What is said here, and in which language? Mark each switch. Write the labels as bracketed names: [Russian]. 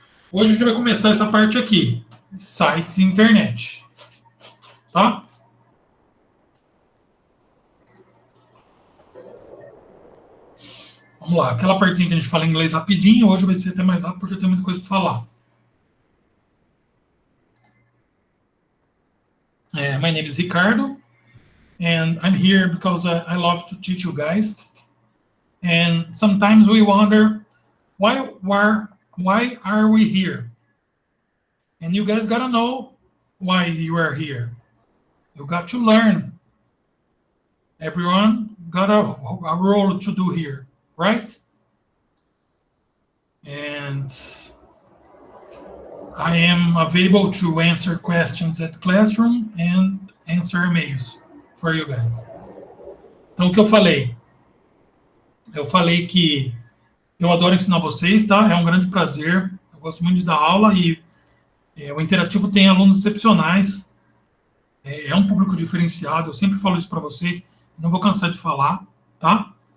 [Portuguese] Hoje a gente vai começar essa parte aqui. Sites e internet. Tá? Vamos lá. Aquela partezinha que a gente fala em inglês rapidinho, hoje vai ser até mais rápido porque eu tenho muita coisa para falar. [English] My name is Ricardo, and I'm here because I love to teach you guys. And sometimes we wonder, why are we here? And you guys gotta know why you are here. You got to learn. Everyone got a role to do here, right? And I am available to answer questions at classroom and answer emails for you guys. [Portuguese] Então, o que eu falei? Eu falei que eu adoro ensinar vocês, tá? É um grande prazer. Eu gosto muito de dar aula e o Interativo tem alunos excepcionais. É um público diferenciado. Eu sempre falo isso para vocês. Não vou cansar de falar, tá?